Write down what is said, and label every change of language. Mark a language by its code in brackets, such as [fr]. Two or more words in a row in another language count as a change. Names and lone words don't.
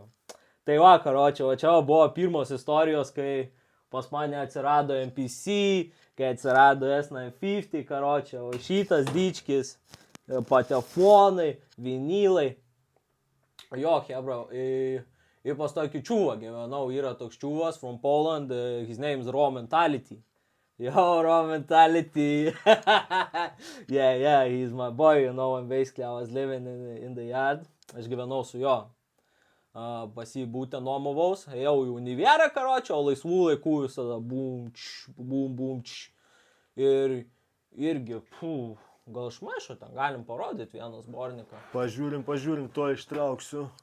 [lt] Tai va, karočią, o čia buvo pirmos istorijos, kai pas mane atsirado MPC, kai atsirado S950, karočią, o šitas dičkis. Patefonai, vinylai. Jo, hebra, ir pas tokį čiūvą gyvenau, yra toks čiūvas [en] from Poland, his name is Raw Mentality. Yo, Raw Mentality. yeah, he's my boy, you know, and basically I was living in the yard. [lt] Aš gyvenau su jo. Pas jį būtent nuomovaus, ėjau į univerą, karočią, o laisvų laikų visada bum. Ir irgi, gal išmaišo ten, galim parodyti vieną sborniką. Pažiūrim, to ištrauksiu.